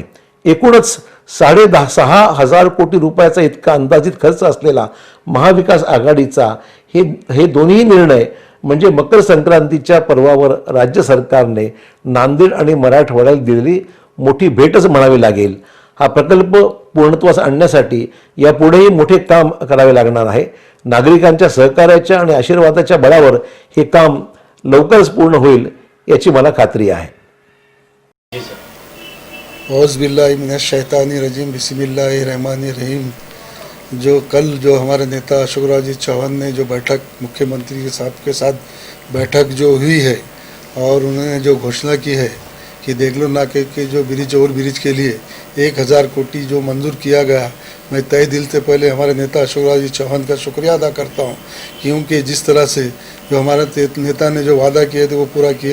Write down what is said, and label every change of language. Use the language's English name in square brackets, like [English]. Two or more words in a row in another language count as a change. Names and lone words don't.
[Marathi] एकूणच 6.5 कोटी रुपयाचा इतका अंदाजित खर्च असलेला महाविकास आघाडीचा हे दोन्ही निर्णय म्हणजे मकर संक्रांतीच्या पर्वावर राज्य सरकारने नांदेड आणि मराठवाड्याला दिलेली मोठी भेटच म्हणावी लागेल। हा प्रकल्प पूर्णत्वास आणण्यासाठी यापुढेही मोठे काम करावे लागणार आहे। नागरिकांच्या सहकार्याच्या आणि आशीर्वादाच्या बळावर हे काम लवकरच पूर्ण होईल याची मला खात्री आहे। [Arabic] أعوذ بالله من الشيطان الرجيم بسم الله الرحمن الرحيم. [Hindi] जो हमारे नेता अशोक जी चौहान ने जो बैठक मुख्यमंत्री के साहब के साथ बैठक जो हुई है और उन्होंने जो घोषणा की है कि देगलूर नाके के जो ब्रिज के लिए 1000 कोटी जो मंजूर किया गया, मैं तहे दिल से पहले हमारे नेता अशोक जी चौहान का शुक्रिया अदा करता हूँ, क्योंकि जिस तरह से जो हमारे नेता ने जो वादा किए थे वो पूरा किए।